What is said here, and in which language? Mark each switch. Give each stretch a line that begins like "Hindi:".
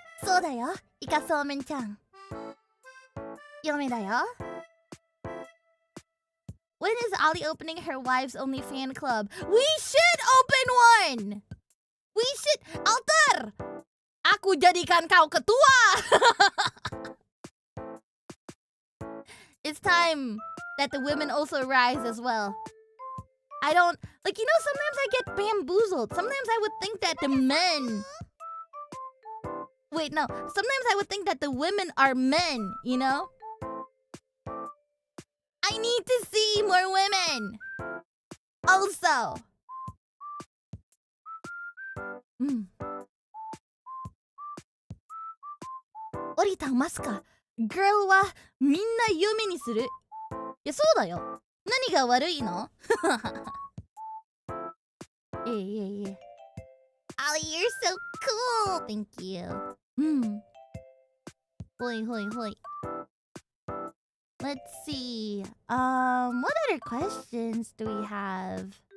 Japanese: そうだよ、イカそうめんちゃん。嫁だよ。
English: When is Ollie opening her wife's only fan club? We should open one! We should... Alter!
Indonesian: Aku jadikan kau ketua!
English: It's time that the women also rise as well. I don't... Like, you know, sometimes I get bamboozled. Sometimes I would think that the men... Wait, no. Sometimes I would think that the women are men, you know? I need to see more women! Also...
Japanese: 降りたますか Girl はみんな嫁にする。いや、そうだよ。何が悪いの
English: Ollie, you're so cool! Thank you. Hoi, hoi, hoi. Let's see. What other questions do we have?